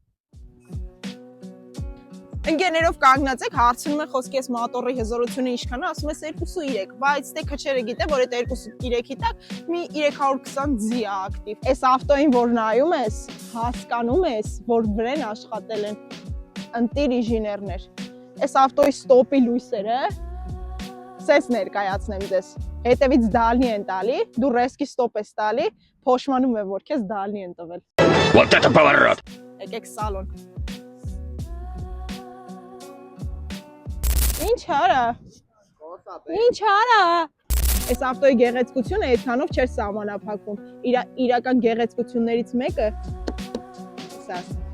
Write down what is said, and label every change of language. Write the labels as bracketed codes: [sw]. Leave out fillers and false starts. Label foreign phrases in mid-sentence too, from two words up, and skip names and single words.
[hy] Ընկերներով կանգնած եք, հարցնում են խոսքի ես մոտորի հզորությունը ինչքան է, ասում ես 2.3, բայց դե քչերը գիտե, որ այդ 2.3-ի տակ մի 320 ձի է ակտիվ։ Այս ավտոին որ նայում ես, հասկանում ես, որ վրան աշխատել են ընտիր ինժեներներ։ Այս ավտոյի ստոպի լույսերը սես ներկայացնեմ ձեզ։ Հետևից դալնի են տալի, դու ռեսկի ստոպ ես տալի, փոշմանում է, որ քեզ դալնի են տվել։ [ru] Вот это поворот! [hy] Եկեք սալոն։ Ինչ արա։ Ինչ արա։ Այս ավտոյի գեղեցկությունը այդքանով չէր սահմանափակվում։ Իրական գեղեցկություններից մեկը սա։